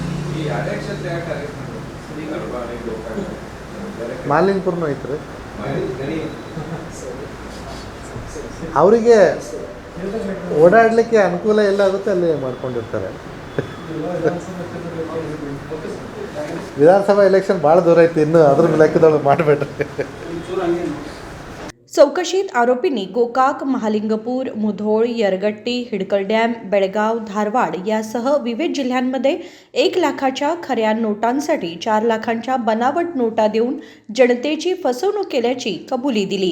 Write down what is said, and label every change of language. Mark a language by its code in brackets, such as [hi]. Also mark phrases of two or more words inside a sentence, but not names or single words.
[kn] ಮಾಲಿಂಗ್ಪುರ್ನೂ ಐತ್ರಿ. ಅವರಿಗೆ ಓಡಾಡಲಿಕ್ಕೆ ಅನುಕೂಲ ಎಲ್ಲ ಆಗುತ್ತೆ ಅಲ್ಲಿ ಮಾಡ್ಕೊಂಡಿರ್ತಾರೆ. ವಿಧಾನಸಭಾ ಎಲೆಕ್ಷನ್ ಭಾಳ ದೂರ ಐತಿ, ಇನ್ನು ಅದ್ರ ಲೆಕ್ಕದೊಳಗೆ ಮಾಡಬೇಡ್ರಿ. [mr] चौकशीत आरोपींनी गोकाक, महालिंगपूर, मुधोळ, यरगट्टी, हिडकल डॅम, बेळगाव, धारवाड यासह विविध जिल्ह्यांमध्ये 1 लाखाच्या खऱ्या नोटांसाठी 4 लाखांच्या बनावट नोटा देऊन जनतेची फसवणूक केल्याची कबुली दिली.